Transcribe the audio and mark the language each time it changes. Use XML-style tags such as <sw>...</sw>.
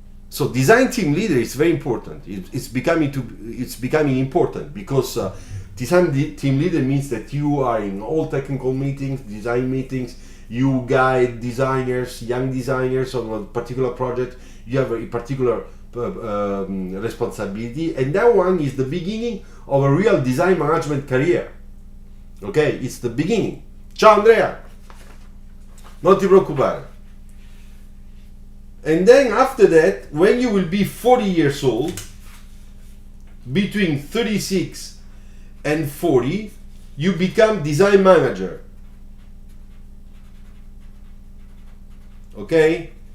<en>So design team leader is very important. It's becoming important because design team leader means that you are in all technical meetings, design meetings. You guide designers, young designers on a particular project. You have a particular responsibility, and that one is the beginning of a real design management career. Okay, it's the beginning.</en> <it>Ciao Andrea, non ti preoccupare.</it> <en>And then after that, when you will be 40 years old, between 36 and 40, you become design manager. Okay?</en>